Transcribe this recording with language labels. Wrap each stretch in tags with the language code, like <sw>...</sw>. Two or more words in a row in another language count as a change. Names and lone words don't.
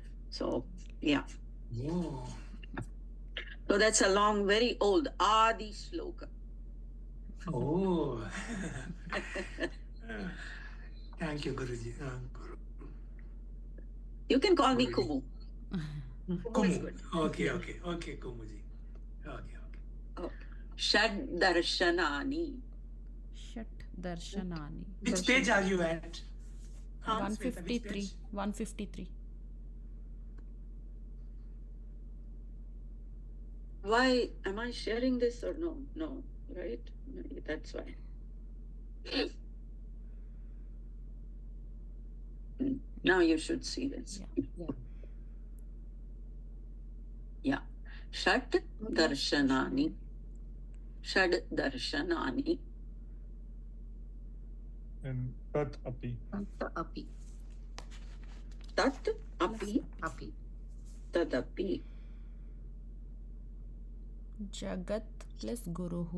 <en>So yeah. Oh. So that's a long, very old Adi Shloka. Oh. Thank you, Guruji. You can call me Guruji. Kumu. Kumu is Kumu. good. Okay, Kumuji. Okay.</en> <sa>षड् दर्शनानि. षड् दर्शनानि.</sa> <en>Which page are you at? Huh? Sweta, which 153. page? 153. Why am I sharing this or no? No, right? That's why. Now you should see this. Yeah.</en> <sa>षड् दर्शनानि. षड् दर्शनानि. And तत् अपि. Api. तत् अपि Api. tadapi. Jagat plus Guruhu.</sa>